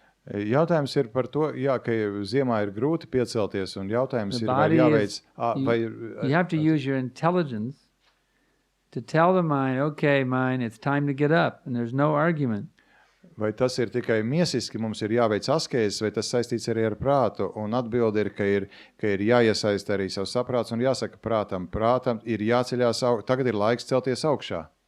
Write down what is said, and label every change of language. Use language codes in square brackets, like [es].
[lv] Jautājums ir par to, jā, ka ziemā ir grūti piecelties, un jautājums ir, vai jāveic... [en] You have to use your intelligence to tell the mind, okay, mind, it's time to get up, and there's no argument. [lv] Vai tas ir tikai miesiski, mums ir jāveic askēzes, vai tas saistīts arī ar prātu, un atbilde ir, ka ir jāiesaista arī savs saprāts, un jāsaka prātam ir jāceļās, tagad ir laiks celties augšā.